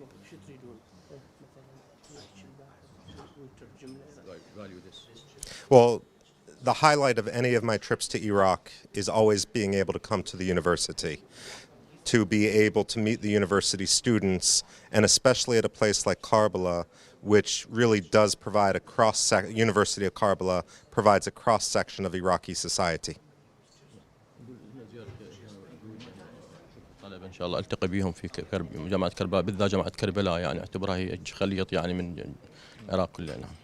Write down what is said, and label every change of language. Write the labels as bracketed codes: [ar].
[ar] شو تريدون مثلا يحكي الباحث ويترجم له؟ [en] Well, the highlight of any of my trips to Iraq is always being able to come to the university, to be able to meet the university students, and especially at a place like Karbla, which really does provide a University of Karbla provides a cross-section of Iraqi society. [ar] طلبة إن شاء الله ألتقي بهم في جامعة كربلاء، بالذات جامعة كربلاء، يعني أعتبرها هي خليط يعني من العراق كله.